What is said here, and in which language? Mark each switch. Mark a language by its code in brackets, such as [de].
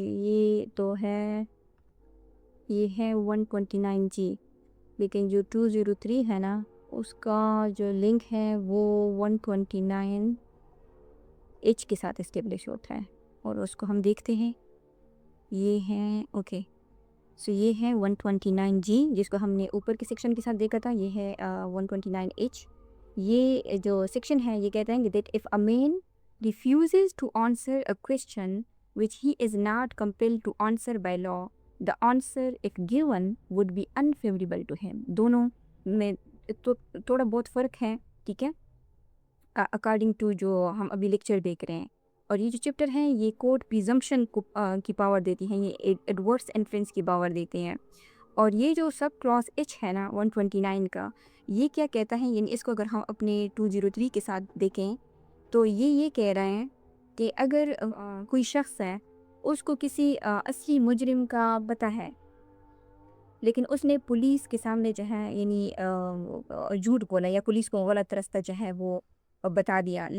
[ur] یہ تو ہے یہ ہے 129 جی لیکن جو 203 ہے نا اس کا جو لنک ہے وہ 129 ایچ کے ساتھ اسٹیبلش ہوتا ہے اور اس کو ہم دیکھتے ہیں. یہ ہے اوکے. یہ ہے 129 جی جس کو ہم نے اوپر کے سیکشن کے ساتھ دیکھا تھا. یہ ہے 129 ایچ. یہ جو سیکشن ہے یہ کہتے ہیں کہ [en] That if a man refuses to answer a question which he is not compelled to answer by law, the answer if given would be unfavorable to him. [ur] دونوں میں تھوڑا بہت فرق ہے. ٹھیک ہے. اکارڈنگ ٹو جو ہم ابھی لیکچر دیکھ رہے ہیں. اور یہ جو چیپٹر ہیں یہ کورٹ پریزمپشن کی پاور دیتی ہیں یہ ایڈورس انفرنس کی پاور دیتے ہیں. اور یہ جو سب کلاس ایچ ہے نا 129 کا یہ کیا کہتا ہے یعنی اس کو اگر ہم اپنے 203 کے ساتھ دیکھیں تو یہ کہہ رہے ہیں کہ اگر کوئی شخص ہے اس کو کسی اصلی مجرم کا پتہ ہے لیکن اس نے پولیس کے سامنے جو ہے یعنی جھوٹ بولا یا پولیس کو غلط راستہ جو ہے وہ بتا دیا.